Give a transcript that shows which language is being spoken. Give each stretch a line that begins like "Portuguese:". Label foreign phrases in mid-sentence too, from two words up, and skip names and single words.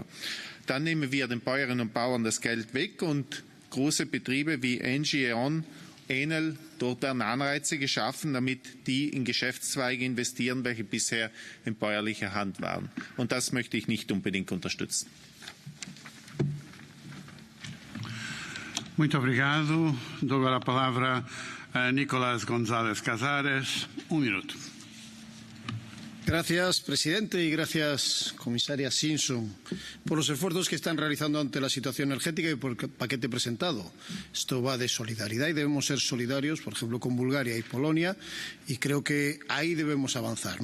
German: Dann nehmen wir den Bäuerinnen und Bauern das Geld weg und große Betriebe wie Engie, Enel, dort werden Anreize geschaffen, damit die in Geschäftszweige investieren, welche bisher in bäuerlicher Hand waren. Und das möchte ich nicht unbedingt unterstützen.
Portuguese: Muito obrigado. Dou agora a palavra a Nicolás González Casares. Minuto.
Spanish: Gracias, presidente, y gracias, comisaria Simpson, por los esfuerzos que están realizando ante la situación energética y por el paquete presentado. Esto va de solidaridad y debemos ser solidarios, por ejemplo, con Bulgaria y Polonia, y creo que ahí debemos avanzar.